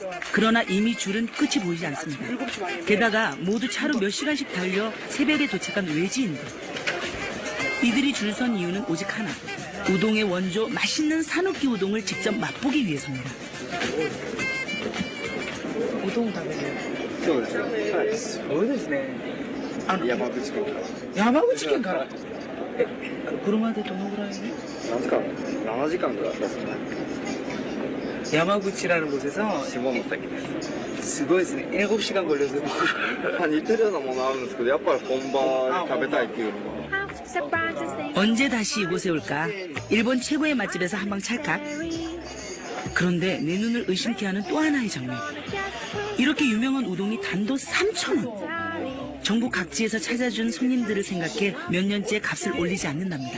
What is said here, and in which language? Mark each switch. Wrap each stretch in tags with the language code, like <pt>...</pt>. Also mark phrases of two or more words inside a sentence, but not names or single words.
<ko>그러나 이미 줄은 끝이 보이지 않습니다. 7시 반인데. 게다가 모두 차로 몇 시간씩 달려 새벽에 도착한 외지인들. 이들이 줄 선 이유는 오직 하나. 우동의 원조 맛있는 사누키 우동을 직접 맛보기 위해서입니다. 우동 다메네요.</ko> <ja>そうですね。はい。すごいですね。山口県から。山口県から。車でどのぐらい? なんですか。7時間ぐらいですね。</ja> <ko>야마구치라는 곳에서</ko> <ja>下関ですすごいですね</ja> <ko>7시간 걸려서</ko> <ja>似てるようなものあるんですけどやっぱり本場で食べたいっていうのが</ja> <ko>언제 다시 이곳에 올까? 일본 최고의 맛집에서 한방 찰칵. 그런데 내 눈을 의심케 하는 또 하나의 장면. 이렇게 유명한 우동이 단돈 3,000원. 전국 각지에서 찾아준 손님들을 생각해 몇 년째 값을 올리지 않는답니다.</ko>